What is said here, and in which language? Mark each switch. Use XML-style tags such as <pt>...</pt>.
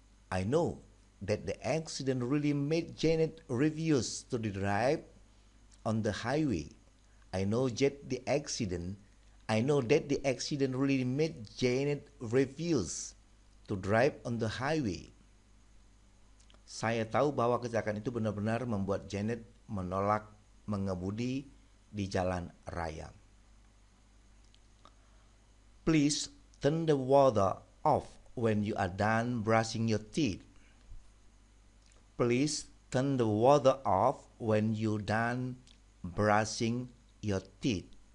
<en>I know that the accident really made Janet refuse to drive on the highway. I know that the accident really made Janet refuse to drive on the highway.</en> <id>Saya tahu bahwa kecelakaan itu benar-benar membuat Janet menolak mengemudi di jalan raya.</id> <en>Please turn the water off when you are done brushing your teeth. Please turn the water off when you done brushing your teeth.</en>